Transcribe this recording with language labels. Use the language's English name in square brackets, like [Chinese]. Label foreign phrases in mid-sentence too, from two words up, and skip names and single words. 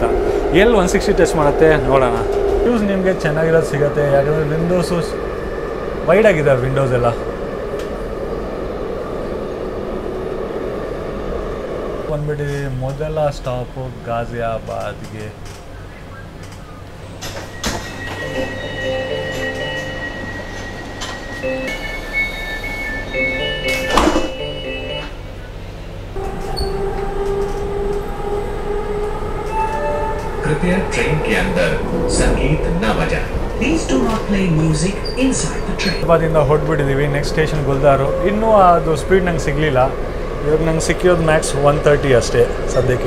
[Kannada] ಎಲ್ಲಿ 160 ಟಚ್ ಮಾಡುತ್ತೆ ನೋಡೋಣ. ಯೂಸ್ ನಿಮಗೆ ಚೆನ್ನಾಗಿರೋದು ಸಿಗುತ್ತೆ, ಯಾಕಂದರೆ ವಿಂಡೋಸು ವೈಡಾಗಿದೆ ವಿಂಡೋಸ್ ಎಲ್ಲ. ಬಂದ್ಬಿಟ್ಟು ಮೊದಲ ಸ್ಟಾಪು ಗಾಜಿಯಾಬಾದ್ಗೆ. [Hindi] कृपया ट्रेन के अंदर संगीत न बजाएं. [English] Please do not play music inside the train. [Kannada] ದಿಂದ ಹೊರಟ್ಬಿಟ್ಟಿದ್ದೀವಿ. [English] next station [Kannada] ಗುಲ್ದಾರು. ಇನ್ನೂ ಅದು ಸ್ಪೀಡ್ ನಂಗೆ ಸಿಗಲಿಲ್ಲ. ಇವಾಗ ನಂಗೆ ಸಿಕ್ಕಿರೋದು ಮ್ಯಾಕ್ಸ್ 130 ಅಷ್ಟೇ ಸದ್ಯಕ್ಕೆ.